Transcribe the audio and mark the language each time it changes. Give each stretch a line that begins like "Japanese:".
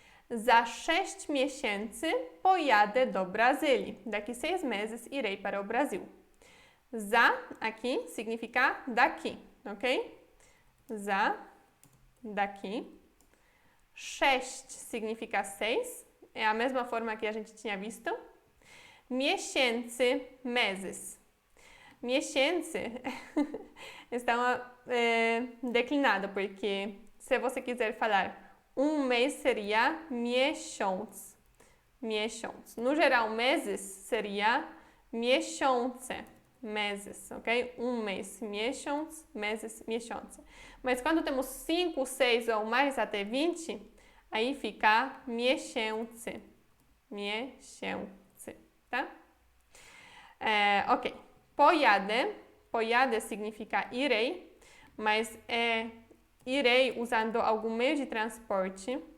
Polish: Za 6 miesięcy pojadę do Brazylii.
Portuguese: Daqui 6 meses irei para o Brasil. Za aqui significa daqui, ok? Za, daqui. 6 significa 6. É a mesma forma que a gente tinha visto. Miesięcy, meses. Miesięcy está declinado, porque se você quiser falar mês seria miesiąc.
Polish: Miesiąc.
Portuguese: No geral, meses seria miesiące. Meses, ok? Mês, miesiąc, meses, miesiące. Mas quando temos 5, 6 ou mais até 20, aí fica miesięcy. Miesięcy, tá? Ok. Pojadę significa irei, mas irei usando algum meio de transporte.